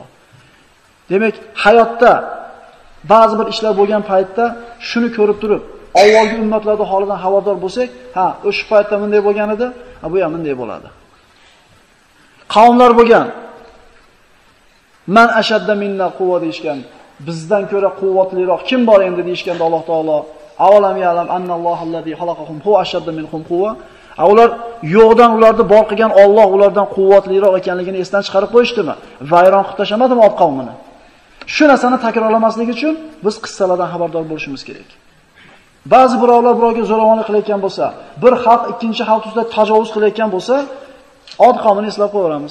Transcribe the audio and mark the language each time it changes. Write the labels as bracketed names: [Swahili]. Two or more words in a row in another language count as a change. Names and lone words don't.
[Uzbek] Demak, hayotda ba'zi bir ishlar bo'lgan paytda shuni ko'rib turib, avvalgi ummatlarning holidan xabardor bo'lsak, ha, o'sha paytda bunday bo'lgan edi, bu ham bunday bo'ladi. Qavmlar bo'lgan. [Arabic] من أشد منا قوة deyishgan. [Uzbek] Bizdan ko'ra quvvatliroq kim bor endi deyishganda Alloh taolo [Arabic] أولم يعلم أن الله الذي خلقهم هو أشد منهم قوة. [Uzbek] Ular yo'qdan ularni bor qilgan Alloh ulardan quvvatliroq ekanligini esdan chiqarib qo'yishdimi? Vayron qilib tashamadimi ot qavmini? Shu narsani takrorlamaslik uchun biz qissalardan xabardor bo'lishimiz kerak. Ba'zi birovlar birovga zo'ravonlik qilayotgan bo'lsa, bir xalq ikkinchi xalq ustida tajovuz qilayotgan bo'lsa, Od qavmini eslab qo'yamiz.